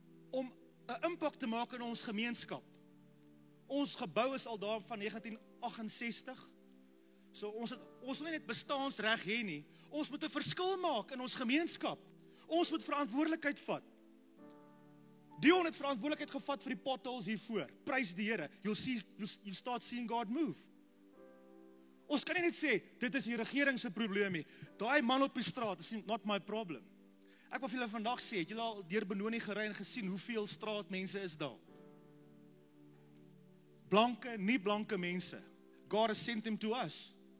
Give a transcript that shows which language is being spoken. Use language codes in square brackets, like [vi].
[af] Om 'n impak te maak in ons gemeenskap. Ons gebou is al daar van 1968. So ons wil nie net bestaansreg hê nie. Ons moet 'n verskil maak in ons gemeenskap. Ons moet verantwoordelikheid vat. Dion het verantwoordelikheid gevat vir die potholes hiervoor. Prys die Here. [en] You'll start seeing God move. [af] Ons kan nie net sê, dit is die regering se probleem nie. Daai man op die straat [en] is not my problem. [af] Ek wil vir julle vandag sê, het julle al deur Benoni gery en gesien hoeveel straatmense is daar? Blanke, nie blanke mense. [en] God has sent them to us.